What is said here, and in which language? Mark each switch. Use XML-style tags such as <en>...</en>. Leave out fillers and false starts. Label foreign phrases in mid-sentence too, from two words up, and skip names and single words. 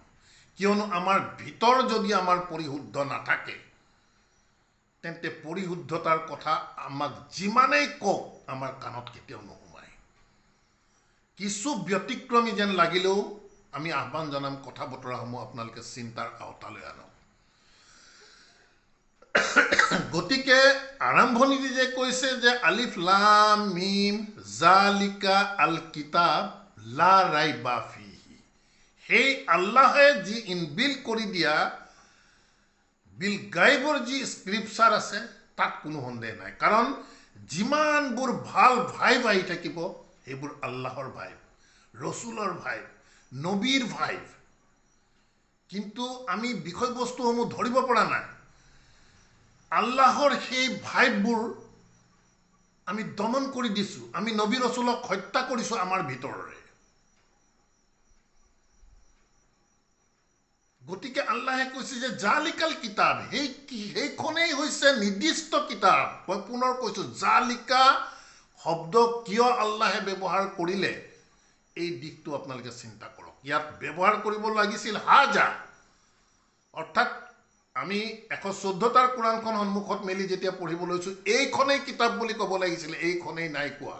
<as>কিয়নো আমাৰ ভিতৰ যদি আমাৰ পৰিশুদ্ধ নাথাকে, তেন্তে পৰিশুদ্ধতাৰ কথা আমাক যিমানেই কওক আমাৰ কাণত কেতিয়াও নোসোমায়। কিছু ব্যতিক্ৰমী যেন লাগিলেও আমি আহ্বান জনাম, কথা বতৰাসমূহ আপোনালোকে চিন্তাৰ আওতালৈ আনক। গতিকে আৰম্ভণিতে যে কৈছে যে</as> <ar>ألف لام ميم ذلك الكتاب لا ريب فيه,</ar> <as>সেই আল্লাহে যি ইনবিল্ট কৰি দিয়া</as> <ar>بالغيب</ar> <as>যি স্ক্ৰিপচাৰ আছে, তাত কোনো সন্দেহ নাই। কাৰণ যিমানবোৰ ভাল ভাইব আহি থাকিব, সেইবোৰ আল্লাহৰ ভাইব, ৰচুলৰ ভাইব, নবীৰ ভাইব। কিন্তু আমি বিষয়বস্তুসমূহ ধৰিব পৰা নাই। আল্লাহৰ সেই ভাইববোৰ আমি দমন কৰি দিছোঁ, আমি নবী ৰচুলক হত্যা কৰিছোঁ আমাৰ ভিতৰৰে। গতিকে আল্লাহে কৈছে যে</as> <ar>ذلك الكتاب,</ar> <as>সেইখনেই হৈছে নিৰ্দিষ্ট কিতাপ। মই পুনৰ কৈছোঁ, জালিকা শব্দ কিয় আল্লাহে ব্যৱহাৰ কৰিলে এই দিশটো আপোনালোকে চিন্তা কৰক। ইয়াত ব্যৱহাৰ কৰিব লাগিছিল হাজা, অৰ্থাৎ আমি 114টাৰ কোৰাণখন সন্মুখত মেলি যেতিয়া পঢ়িব লৈছোঁ, এইখনেই কিতাপ বুলি ক'ব লাগিছিল, এইখনেই নাই কোৱা।</as>